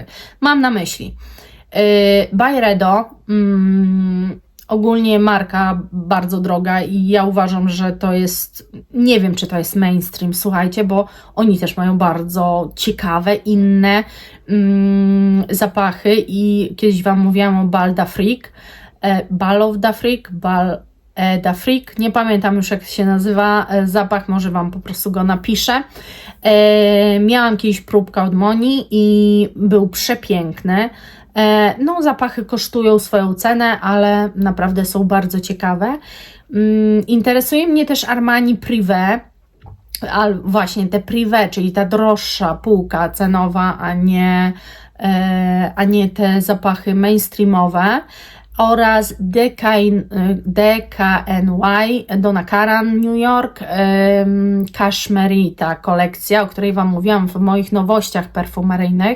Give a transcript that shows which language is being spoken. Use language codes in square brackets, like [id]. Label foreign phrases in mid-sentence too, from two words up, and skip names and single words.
[pl] Mam na myśli Byredo, ogólnie marka bardzo droga i ja uważam, że to jest, nie wiem czy to jest mainstream, słuchajcie, bo oni też mają bardzo ciekawe, inne zapachy i kiedyś Wam mówiłam o Bal d'Afrique, Bal of d'Afrique, Bal d'Afrique, nie pamiętam już jak się nazywa zapach, może Wam po prostu go napiszę. Miałam kiedyś próbkę od Moni i był przepiękny. No, zapachy kosztują swoją cenę, ale naprawdę są bardzo ciekawe. Interesuje mnie też Armani Privé, ale właśnie te Privé, czyli ta droższa półka cenowa, a nie te zapachy mainstreamowe, oraz DKNY Donna Karan New York Cashmerita kolekcja, o której Wam mówiłam w moich nowościach perfumeryjnych.